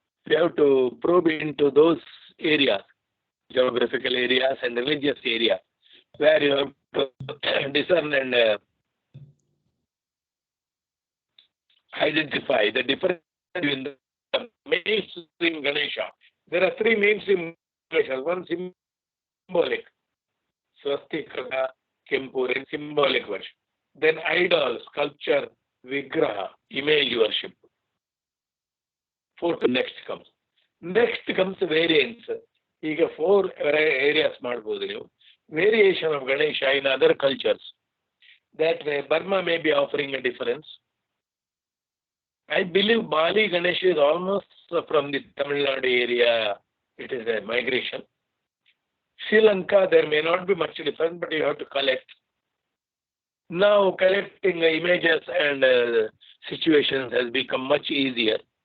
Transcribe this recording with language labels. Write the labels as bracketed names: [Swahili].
[English] We have to probe into those areas, geographical areas and religious areas, where you have to discern and identify the difference between the mainstream Ganesha. There are three mainstream Ganeshas. One symbolic, swastika, Kempur, and symbolic version. Then idol, sculpture, vigraha, image worship. Fourth next comes. Next comes variants. [Kannada] ಈಗ 4 areas ಮಾಡಬಹುದು ನೀವು. [English] Variation of Ganesha in other cultures. That way Burma may be offering a difference. I believe Bali Ganesha is almost from the Tamil Nadu area. It is a migration. Sri Lanka, there may not be much difference, but you have to collect. Now collecting images and situations has become much easier.